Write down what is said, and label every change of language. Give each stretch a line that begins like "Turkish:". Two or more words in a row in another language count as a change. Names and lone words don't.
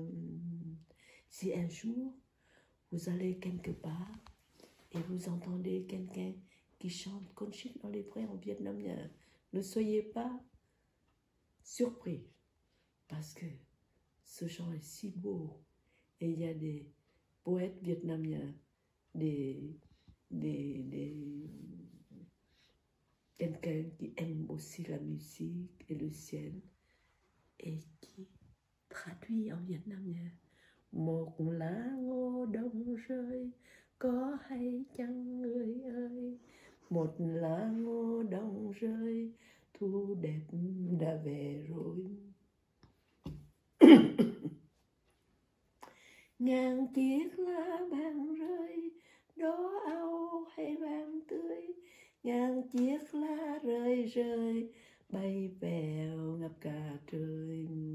French: Si un jour vous allez quelque part et vous entendez quelqu'un qui chante Conchique dans les prés en vietnamien, ne soyez pas surpris, parce que ce chant est si beau, et il y a des poètes vietnamiens, quelqu'un qui aime aussi la musique et le ciel, et qui traduit en vietnamien.
Vietnamese: Một lá ngô đông rơi, có hay chăng người ơi? Một lá ngô đông rơi, thu đẹp đã về rồi. Ngàn chiếc lá vàng rơi, đó âu hay vàng tươi, ngàn chiếc lá rơi rơi, bay vèo ngập cả trời.